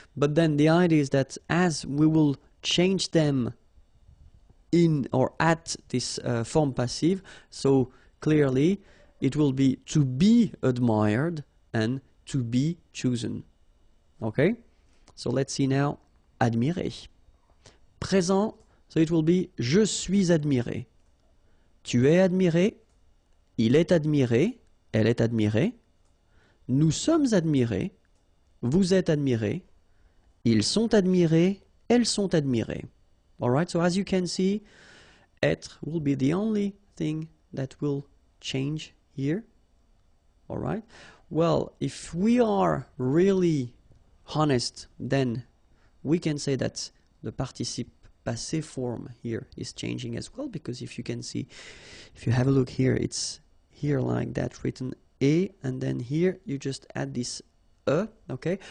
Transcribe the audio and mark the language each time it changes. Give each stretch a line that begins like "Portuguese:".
English: But then the idea is that as we will change them in or at this form passive, so clearly it will be to be admired and to be chosen, okay? So let's see now, admirer.
French: Présent,
English: so it will be
French: je suis admiré. Tu es admiré, il est admiré, elle est admirée, nous sommes admirés, vous êtes admirés, ils sont admirés, elles sont admirées.
English: Alright, so as you can see, être will be the only thing that will change here. Alright, well, if we are really honest, then we can say that the participe passé form here is changing as well, because if you can see, if you have a look here, it's here like that written et, and then here you just add this okay?